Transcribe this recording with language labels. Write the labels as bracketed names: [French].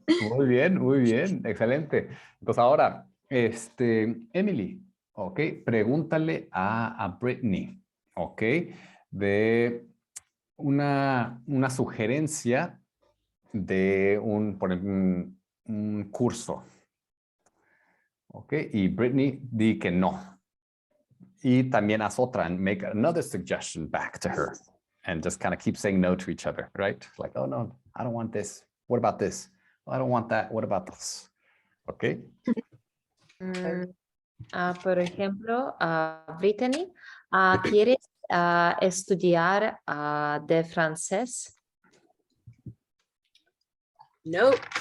[Spanish] Muy bien, muy bien, excelente. Entonces ahora, Emily, ok, pregúntale a Brittany, ok, de una sugerencia de por ejemplo, un curso, ok, y Brittany di que no. Y también haz otra [English] and make another suggestion back to her. And just kind of keep saying no to each other, right? Like, oh no, I don't want this. What about this? Oh, I don't want that. What about this? Okay. [Spanish] Por ejemplo, Brittany, ¿quieres estudiar de francés? [English] Nope.